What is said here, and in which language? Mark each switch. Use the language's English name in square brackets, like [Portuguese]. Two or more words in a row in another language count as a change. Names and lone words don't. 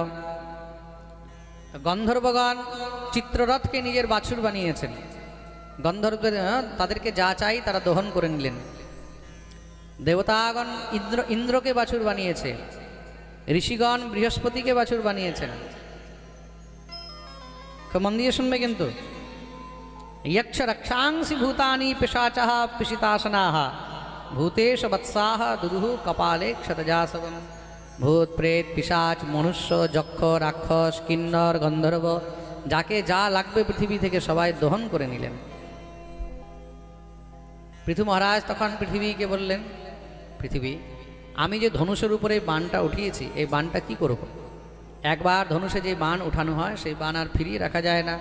[Bangla] গন্ধর্বগণ চিত্ররথকে নিজের বাছুর বানিয়েছেন। গন্ধর্বদের তাদেরকে যা চাই তারা দহন করে নিলেন। দেবতাগণ ইন্দ্রকে বাছুর বানিয়েছে। ঋষিগণ বৃহস্পতিকে বাছুর বানিয়েছেন। মন দিয়ে শুনবে কিন্তু। [Sanskrit] यक्ष रक्षांसि भूतानि पिशाचः पिशितासनाः भूतेश वत्साः दुदुः कपाले क्षतजासवम। [Bangla] ভূত প্রেত পিশাচ মনুষ্য যক্ষ রাক্ষস কিন্নর গন্ধর্ব যাকে যা লাগবে পৃথিবী থেকে সবাই দহন করে নিলেন। পৃথু মহারাজ তখন পৃথিবীকে বললেন, পৃথিবী, আমি যে ধনুষের উপরে বাণটা উঠিয়েছি, এই বাণটা কি করব? একবার ধনুষে যে বাণ উঠানো হয় সেই বাণ আর ফিরিয়ে রাখা যায় না।